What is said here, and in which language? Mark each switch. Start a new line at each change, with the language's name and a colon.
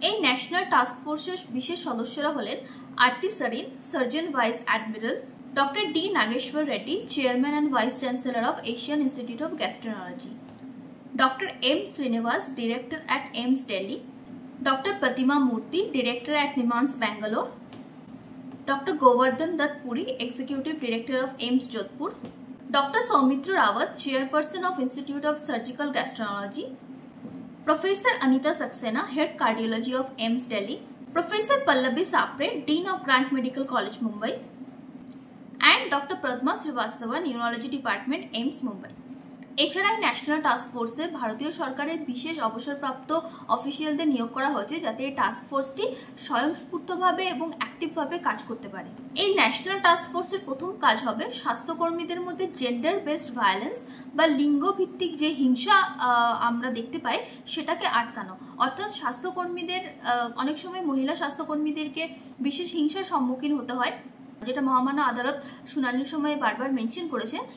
Bangla: এই national task ফোর্সের বিশেষ সদস্যরা হলেন আরতি Sarin, surgeon vice admiral, doctor D Nageshwar Reddy,
English: chairman and vice chancellor of Asian Institute of Gastroenterology,
Bangla: doctor M Srinivas,
English: director at AIIMS Delhi,
Bangla: Dr.
English: Pratima Murthy, Director at NIMHANS Bangalore, Dr. Govardhan Dutt Puri, Executive Director of AIIMS Jodhpur, Dr. Soumitra Rawat, Chairperson of Institute of Surgical Gastroenterology, Professor Anita Saxena, Head Cardiology of AIIMS Delhi, Professor Pallavi Sapre, Dean of Grant Medical College Mumbai, and Dr. Padma Srivastava, Neurology Department, AIIMS Mumbai.
Bangla: এছাড়া national task ফোর্সে ভারতীয় সরকারের বিশেষ অবসরপ্রাপ্ত অফিসিয়ালদের নিয়োগ করা হয়েছে, যাতে এই টাস্ক ফোর্সটি স্বয়ংস্ফূর্তভাবে এবং অ্যাক্টিভভাবে কাজ করতে পারে। এই ন্যাশনাল টাস্ক ফোর্সের প্রথম কাজ হবে স্বাস্থ্যকর্মীদের মধ্যে জেন্ডার বেসড ভায়োলেন্স বা লিঙ্গভিত্তিক যে হিংসা আমরা দেখতে পাই সেটাকে আটকানো, অর্থাৎ স্বাস্থ্যকর্মীদের অনেক সময় মহিলা স্বাস্থ্যকর্মীদেরকে বিশেষ হিংসার সম্মুখীন হতে হয়, যেটা মহামান্য আদালত শুনানির সময় বারবার মেনশন করেছে।